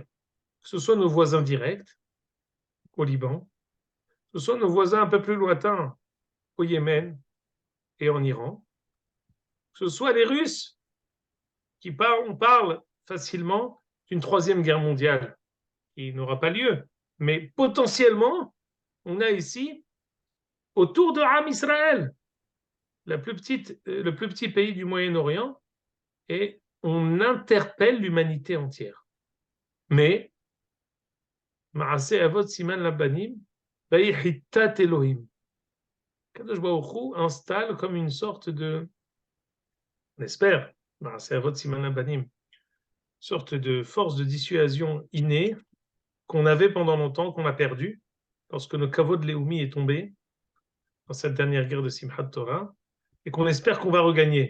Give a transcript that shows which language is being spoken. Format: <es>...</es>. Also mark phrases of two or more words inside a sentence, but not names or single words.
<fr>Que ce soit nos voisins directs au Liban, que ce soit nos voisins un peu plus lointains au Yémen et en Iran, que ce soit les Russes on parle facilement d'une troisième guerre mondiale qui n'aura pas lieu. Mais potentiellement, on a ici, autour de Am Israël, le plus petit pays du Moyen-Orient, et on interpelle l'humanité entière. Mais,</fr> <he>מעשה אבות סימן לבנים חתת אלהים. קדוש ברוך הוא</he> <fr>installe comme une sorte de, on espère,</fr> <he>מעשה אבות סימן לבנים,</he> <fr>sorte de force de dissuasion innée qu'on avait pendant longtemps, qu'on a perdu, lorsque le</fr> <he>כבוד לאומי</he> <fr>est tombé dans cette dernière guerre de Simchat Torah, et qu'on espère qu'on va regagner.</fr>